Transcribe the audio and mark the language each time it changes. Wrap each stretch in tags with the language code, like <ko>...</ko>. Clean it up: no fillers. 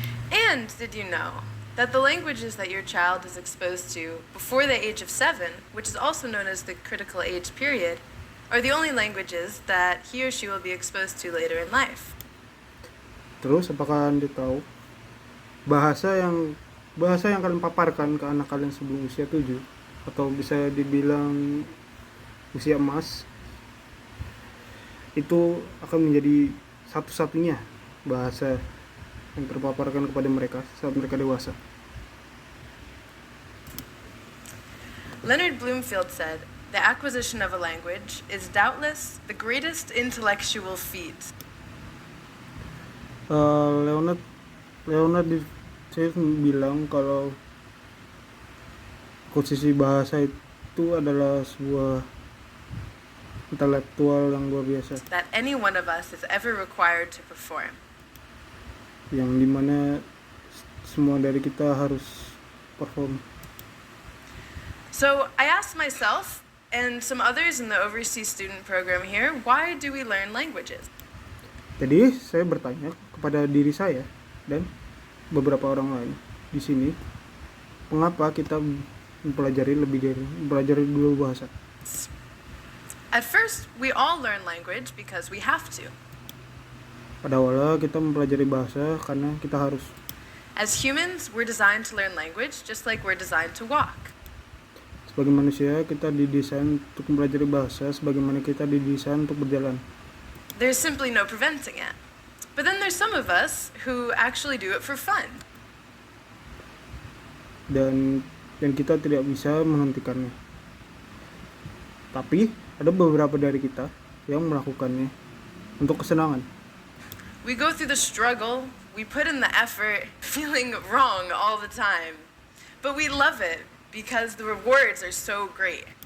<en>And did you know that the languages that your child is exposed to before the age of 7, which is also known as the critical age period, are the only languages that he or she will be exposed to later in life?</en> <id>Terus apakah Anda tahu bahasa yang kalian paparkan ke anak kalian sebelum usia 7 atau bisa dibilang usia emas itu akan menjadi satu-satunya bahasa yang terpaparkan kepada mereka saat mereka dewasa.</id> <en>Leonard Bloomfield said, "The acquisition of a language is doubtless the greatest intellectual feat."</en> <id>Leonard saya bilang kalau akuisisi bahasa itu adalah sebuah intelektual yang luar biasa.</id> <en>That any one of us is ever required to perform.</en> <id>Yang dimana semua dari kita harus perform.</id> <en>So I asked myself and some others in the overseas student program here, why do we learn languages?</en> <id>Jadi saya bertanya kepada diri saya dan beberapa orang lain di sini, mengapa kita mempelajari dua bahasa?</id> <en>At first, we all learn language because we have to.</en> <id>Pada awalnya kita mempelajari bahasa karena kita harus.</id> <en>As humans, we're designed to learn language just like we're designed to walk.</en> <id>Sebagai manusia, kita didesain untuk mempelajari bahasa sebagaimana kita didesain untuk berjalan.</id> <en>There's simply no preventing it. But then there's some of us who actually do it for fun.</en> <id>Dan kita tidak bisa menghentikannya. Tapi ada beberapa dari kita yang melakukannya untuk kesenangan.</id> <en>We go through the struggle, we put in the effort, feeling wrong all the time. But we love it because the rewards are so great.</en>